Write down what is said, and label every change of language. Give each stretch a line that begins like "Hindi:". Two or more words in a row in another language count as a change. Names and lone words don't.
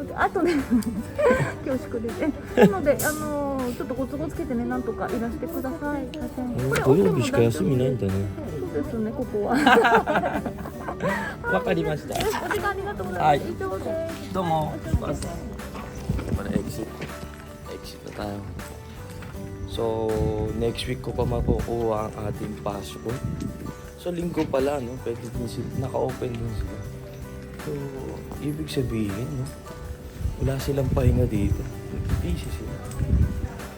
Japanese: あとね恐縮ですなのでちょっとご都合つけてね、なんとかいらしてください。土曜日しか休みないんだね。そうですね、ここはわかりました。お時間ありがとうございます。はい以上です。
Filipino: どうも。Pada exit na tayo. So,
English: next week
Filipino: ko pa makukuha ang ating passport. So, linggo pala, no? Pwede din sila, naka-open din sila. So, ibig sabihin, no? Wala silang pahinga dito.